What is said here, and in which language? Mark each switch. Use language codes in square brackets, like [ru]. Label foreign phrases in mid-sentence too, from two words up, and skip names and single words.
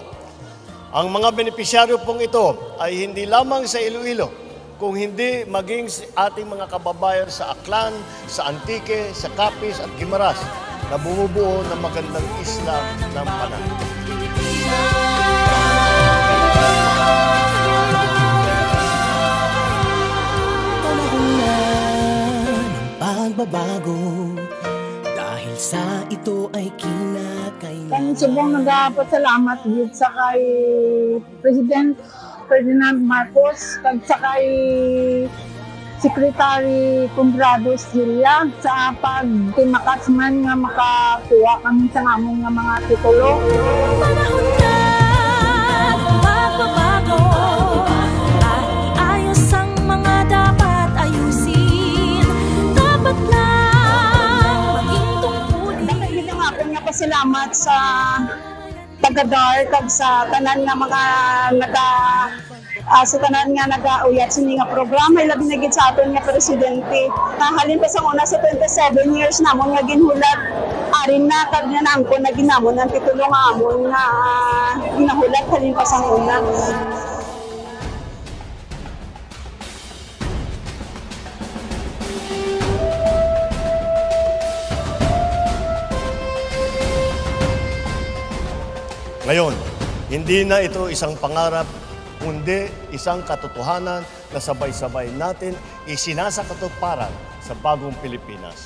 [tl] Ang mga benepisyaryo pong ito ay hindi lamang sa Iloilo, kung hindi maging ating mga kababayan sa Aklan, sa Antique, sa Capiz at Guimaras na bumubuo ng magandang isla ng Panay. Panahon na ng pagbabago, dahil sa ito ay kinakailangan. [hil] Subong nagpasalamat gid sa kay President Ferdinand Marcos kag sa kay Secretary Condrados Gilla sa pagtimakas man nga makakuha kami sa among nga mga titulo. [tl] Panahon na magbabago at iayos ang mga dapat ayusin. Dapat lang maging tungkulin. [hil] Nakikita nga ako nga pasalamat sa taga-DAR kag sa tanan nga mga sa tanan nga nag-auyat sa nga programa, labi na gid sa aton nga presidente. Halin pa sa una sa 27 years namon nga ginhulat, arin na kag nanangko na ginamon ang titulo nga amon nga ginahulat halin pa sa una. [tl] Ngayon, hindi na ito isang pangarap, kundi isang katotohanan na sabay-sabay natin isinasakatuparan sa bagong Pilipinas.